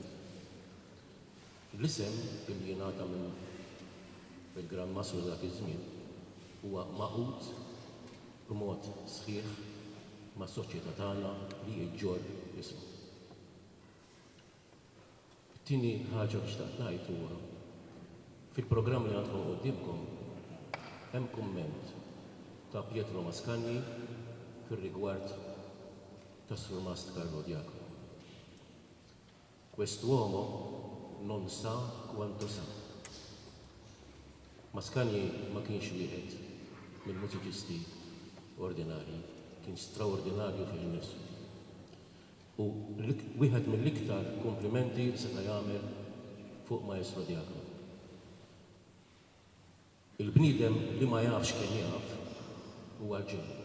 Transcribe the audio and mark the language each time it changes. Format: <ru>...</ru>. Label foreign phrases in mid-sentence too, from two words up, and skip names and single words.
<mt>L-isem li jingħata minn il-Gran Masru dak iż-żmien huwa maqut b'mod sħiħ mas-soċjetà tagħna li jiġġor ismu. Tieni ħaġa li xtaqt ngħid huwa fil-programm li għandkom qudiemkom hemm kumment ta' Pietro Mascagni fir-rigward ta' Sur Mast Carlo Diacono.</mt> <it>Quest'uomo non sa quanto sa.</it> <mt>Mascagni ma kienx wieħed mill-mużiċisti ordinarji, kien straordinarju fil-nifsu. U wieħed mill-iktar komplimenti seta' jagħmel fuq Maestro Diacono. Il-bniedem li ma jafx kien jaf huwa ġenju.</mt>